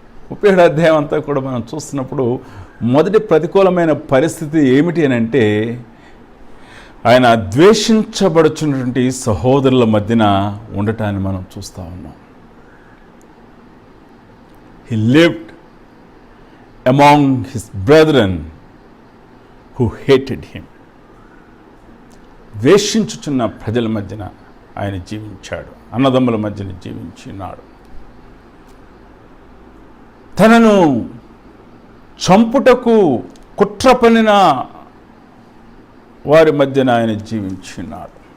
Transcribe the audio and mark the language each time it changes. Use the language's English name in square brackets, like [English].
[Telugu] 37వ అధ్యాయం అంతా కూడా మనం చూస్తున్నప్పుడు మొదటి ప్రతికూలమైన పరిస్థితి ఏమిటి అని అంటే, ఆయన ద్వేషించబడుచున్నటువంటి సహోదరుల మధ్యన ఉండటాన్ని మనం చూస్తూ ఉన్నాం. [English] He lived among his brethren who hated him. [Telugu] ద్వేషించుచున్న ప్రజల మధ్యన ఆయన జీవించాడు, అన్నదమ్ముల మధ్యన జీవించినాడు. తనను చంపుటకు కుట్ర పన్నిన వారి మధ్యన ఆయన జీవించినాడు.